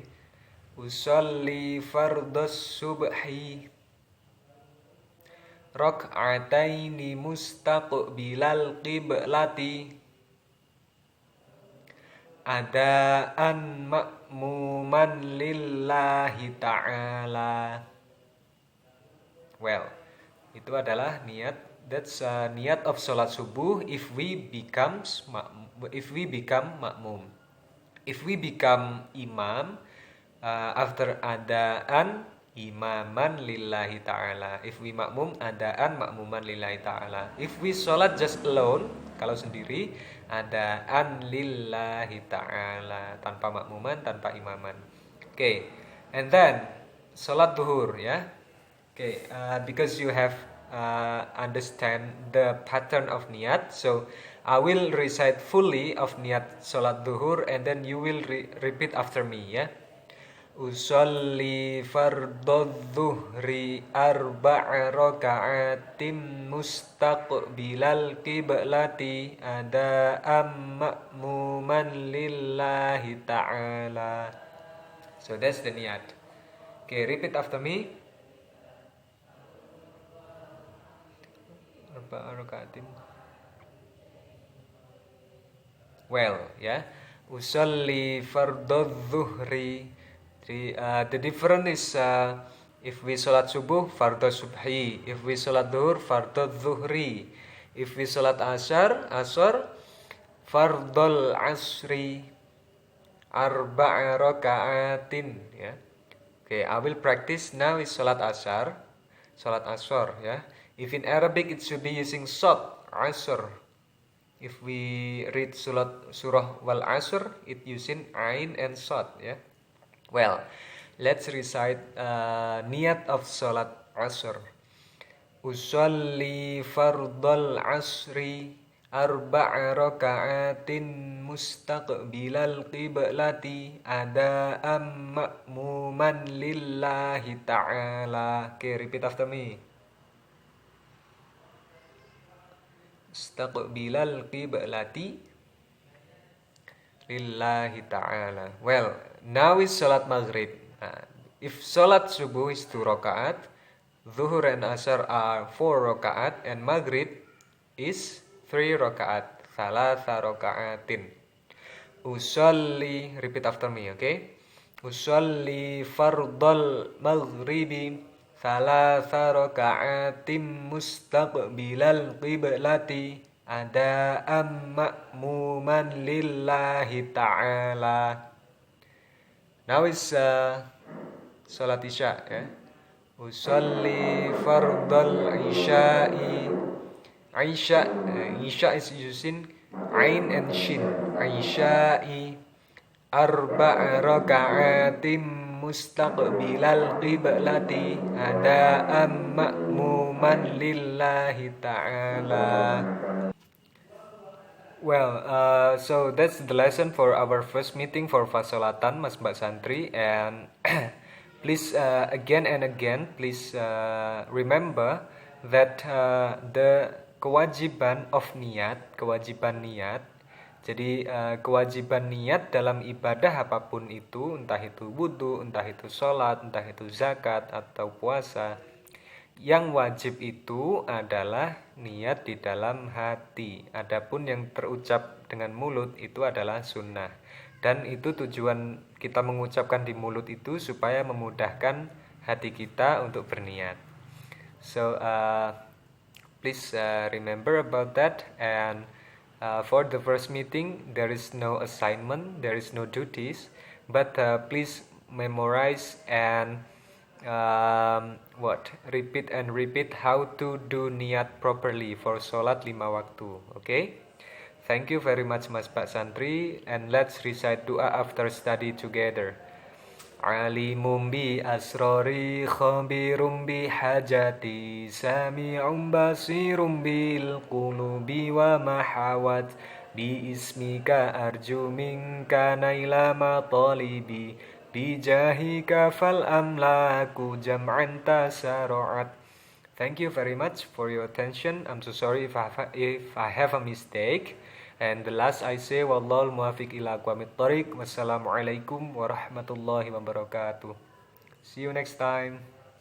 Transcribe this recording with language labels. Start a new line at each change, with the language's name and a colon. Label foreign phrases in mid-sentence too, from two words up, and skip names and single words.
Arabic: أصلي فرض الصبح ركعتين مستقبل القبلة أداء مأموما لله تعالى.
English: Well,
Indonesian: itu adalah niat.
English: That's niat of
Indonesian: sholat subuh
English: if we become makmum. If we become imam, after
Arabic: أداء إماما لله تعالى.
English: If we makmum,
Arabic: أداء مأموما لله تعالى.
English: If we sholat just alone,
Indonesian: kalau sendiri,
Arabic: أداء لله تعالى.
Indonesian: Tanpa makmuman, tanpa imaman.
English: Okay, and then
Indonesian: sholat duhur
English: ya. Okay, because you have understand the pattern of niat, so I will recite fully of
Indonesian: niat sholat duhur
English: and then you will repeat after me ya.
Arabic: أصلي فرض الظهر أربع ركعات مستقبل القبلة أداء مأموما لله تعالى.
English: So that's the niat. Okay, repeat after me.
Arabic: أربع ركعات.
English: Well, ya.
Arabic: أصلي فرض الظهر.
English: The difference is if we
Indonesian: sholat subuh
Arabic: فرض الصبح,
English: if we
Indonesian: sholat duhur
Arabic: فرض الظهر,
English: if we
Indonesian: sholat asar
Arabic: فرض العصر أربع ركعات
English: ya. Okay, I will practice now is
Indonesian: sholat asar
English: ya. If in Arabic it should be using
Arabic: صاد عصر.
English: If we read
Arabic: سورة والعصر
English: it using ain and shad ya. Well, let's recite niat of
Indonesian: sholat asr.
Arabic: أصلي فرض العصر أربع ركعات مستقبل القبلة أداء مأموما لله تعالى.
English: Okay, repeat after me.
Arabic: مستقبل القبلة لله تعالى.
English: Well, now is
Indonesian: sholat maghrib.
English: If
Indonesian: sholat subuh
English: is 2 rakaat, zuhur and asar are 4 rakaat, and maghrib is 3 rakaat.
Arabic: ثلاث ركعات أصلي,
English: repeat after me, okay?
Arabic: أصلي فرض المغرب ثلاث ركعات مستقبل القبلة أداء مأموما لله تعالى.
English: Now is
Indonesian: sholat isya
English: ya.
Arabic: أصلي فرض العشاء.
English: Isya is using ain and shin.
Arabic: العشاء أربع ركعات مستقبل القبلة أداء مأموما لله تعالى.
English: Well, so that's the lesson for our first meeting for Fasolatan,
Indonesian: Mas Mbak
English: Santri, and please again and again, please remember that the
Indonesian: kewajiban niat. Jadi kewajiban niat dalam ibadah apapun itu, entah itu wudhu, entah itu sholat, entah itu zakat atau puasa. Yang wajib itu adalah niat di dalam hati. Adapun yang terucap dengan mulut itu adalah sunnah. Dan itu tujuan kita mengucapkan di mulut itu supaya memudahkan hati kita untuk berniat.
English: So, Please remember about that. And for the first meeting, there is no assignment, there is no duties, but please memorize and repeat and repeat how to do niat properly for
Indonesian: sholat 5 waktu.
English: Okay? Thank you very much
Indonesian: Mas Pak
English: Santri, and let's recite doa after study together.
Arabic: عليم بأسرار خبير بحاجات سميع بصير بالقلوب وما حوت باسمك أرجو منك نيل مطالبي بجاهك فالأملاك جمعا تسارعت.
English: Thank you very much for your attention. I'm so sorry if I have a mistake. And the last I say,
Arabic: والله الموفق إلى أقوم الطريق. والسلام عليكم ورحمة الله وبركاته.
English: See you next time.